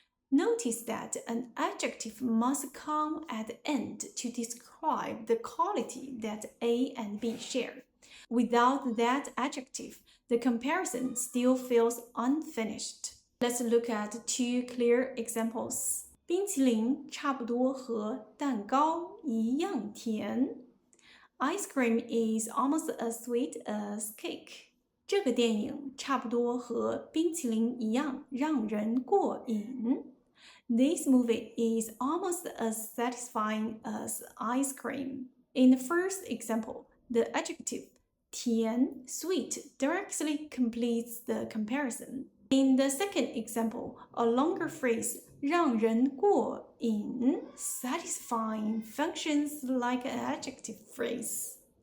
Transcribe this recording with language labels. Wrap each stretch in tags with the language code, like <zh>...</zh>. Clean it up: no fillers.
<en>Notice that an adjective must come at the end to describe the quality that A and B share. Without that adjective, the comparison still feels unfinished. Let's look at two clear examples.</en> <zh>冰淇淋差不多和蛋糕一样甜。</zh> <en>Ice cream is almost as sweet as cake.</en> <zh>这个电影差不多和冰淇淋一样让人过瘾。</zh> <en>This movie is almost as satisfying as ice cream. In the first example, the adjective 甜 sweet directly completes the comparison. In the second example, a longer phrase 让人过瘾 satisfying functions like an adjective phrase.</en>